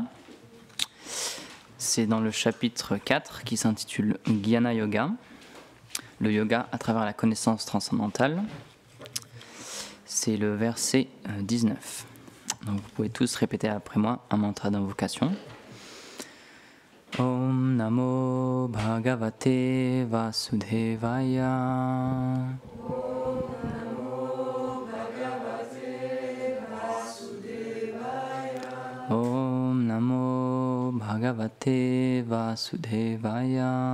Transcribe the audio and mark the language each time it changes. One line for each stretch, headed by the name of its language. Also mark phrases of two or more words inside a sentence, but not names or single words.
French: C'est dans le chapitre 4 qui s'intitule Jnana Yoga, le yoga à travers la connaissance transcendantale. C'est le verset 19. Donc vous pouvez tous répéter après moi un mantra d'invocation.
Sanskrit: Om Namo Bhagavate Vasudevaya. Om Namo Bhagavate Vasudevaya.